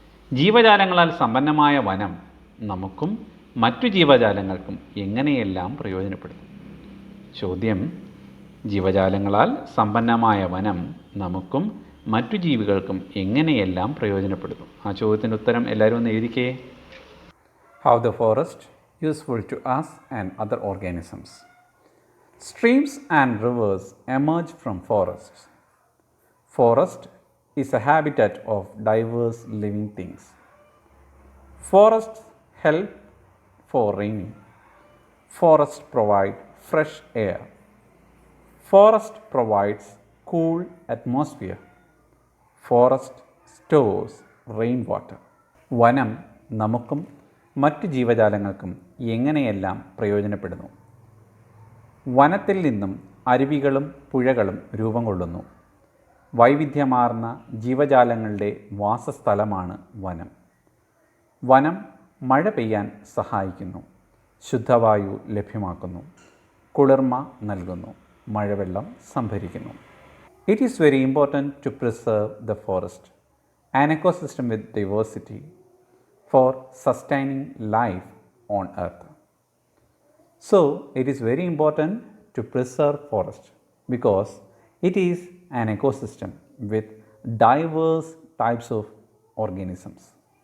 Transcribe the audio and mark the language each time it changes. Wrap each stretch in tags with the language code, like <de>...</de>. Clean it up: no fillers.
<ml>ജീവജാലങ്ങളാൽ സമ്പന്നമായ വനം നമുക്കും മറ്റു ജീവജാലങ്ങൾക്കും എങ്ങനെയെല്ലാം പ്രയോജനപ്പെടുന്നു? ചോദ്യം, ജീവജാലങ്ങളാൽ സമ്പന്നമായ വനം നമുക്കും മറ്റു ജീവികൾക്കും എങ്ങനെയെല്ലാം പ്രയോജനപ്പെടുന്നു? ആ ചോദ്യത്തിൻ്റെ ഉത്തരം എല്ലാവരും ഒന്ന് എഴുതിക്കേ.</ml> <en>How the forest useful to us and other organisms. Streams and rivers emerge from forests. Forest is a habitat of diverse living things. Forests help for raining. Forests provide fresh air. Forest provides cool atmosphere. Forest stores rainwater.</en> <ml>വനം നമുക്കും മറ്റു ജീവജാലങ്ങൾക്കും എങ്ങനെയെല്ലാം പ്രയോജനപ്പെടുന്നു? വനത്തിൽ നിന്നും അരുവികളും പുഴകളും രൂപം കൊള്ളുന്നു. വൈവിധ്യമാർന്ന ജീവജാലങ്ങളുടെ വാസസ്ഥലമാണ് വനം. വനം മഴ പെയ്യാൻ സഹായിക്കുന്നു, ശുദ്ധവായു ലഭ്യമാക്കുന്നു, കുളിർമ നൽകുന്നു, മഴവെള്ളം സംഭരിക്കുന്നു.</ml> <en>It is very important to preserve the forest, an ecosystem with diversity, for sustaining life on earth. So, it is very important to preserve forest because it is an ecosystem with diverse types of organisms.</en>